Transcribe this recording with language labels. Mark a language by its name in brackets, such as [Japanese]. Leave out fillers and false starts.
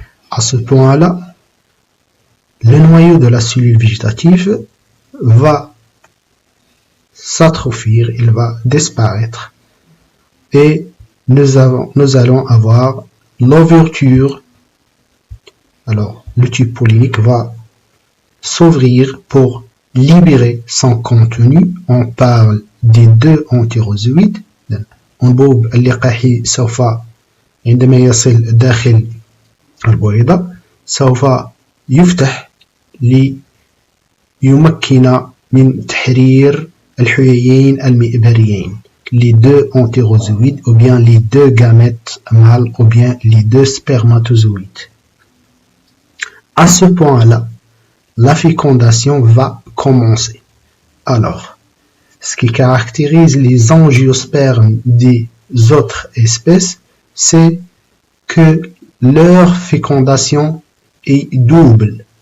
[French] À ce point-là, le noyau de la cellule végétative va s'atrophier, il va disparaître et nous allons avoir l'ouverture. Alors, le tube pollinique va s'ouvrir pour libérer son contenu. On parle des deux entérozoïdes. [Arabic] أنبوب اللقاحي سوف عندما يصل داخل البويضة سوف يفتح ليمكن من تحرير الحييين المئبريين. [French] Les deux entérozoïdes ou bien les deux gamètes mâles ou bien les deux spermatozoïdes. À ce point-là, la fécondation va commencer. Alors, ce qui caractérise les angiospermes des autres espèces, c'est que leur fécondation est double.